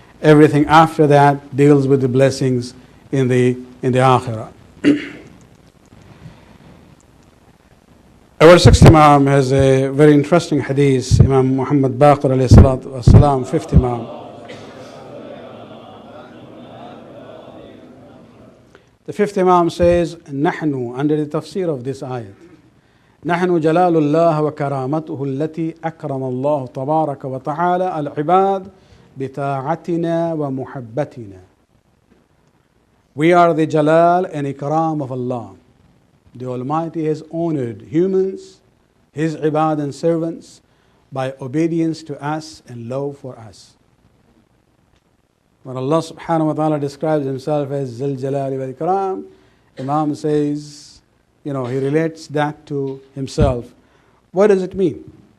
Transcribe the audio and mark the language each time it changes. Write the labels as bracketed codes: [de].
[en] Everything after that deals with the blessings in the akhirah. Our sixth Imam has a very interesting hadith, Imam Muhammad Baqir alayhi salatu wasalam, fifth Imam. The fifth Imam says, [ar] نحن, [en] under the tafsir of this ayat, [ar] نحن جلال الله وكرامته التي أكرم الله تبارك وتعالى العباد بطاعتنا ومحبتنا. [en] We are the Jalal and Ikram of Allah. The Almighty has honored humans, His ibad and servants, by obedience to us and love for us. When Allah subhanahu wa ta'ala describes Himself as Zul Jalali wal Ikram, Imam says, He relates that to Himself. What does it mean?